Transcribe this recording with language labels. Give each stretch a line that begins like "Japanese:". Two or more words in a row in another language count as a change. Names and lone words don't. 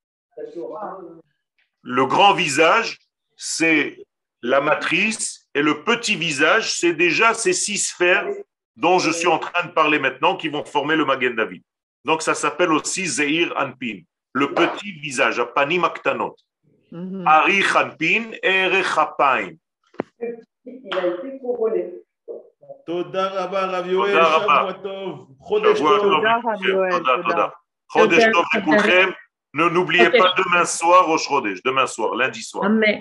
French: Le grand visage, c'est la matrice, et le petit visage, c'est déjà ces 6 sphères dont je suis en train de parler maintenant, qui vont former le Magen David. Donc, ça s'appelle aussi
Aramaic: זעיר אנפין,
French: le petit visage,
Hebrew: הפנים הקטנות. אריך אנפין, ארך אפים.
French: Il a été couronné.
Hebrew: תודה רבה, רב יואל, תודה רבה. שבוע טוב, חודש שבוע Tov. טוב תודה, רב לכולכם. יואל, תודה, תודה. תודה. חודש תודה, טוב תודה. לכולכם.
French: N'oubliez
Hebrew: חודש
French: pas demain soir,
Hebrew: ראש חודש,
French: demain soir, lundi soir. Amen.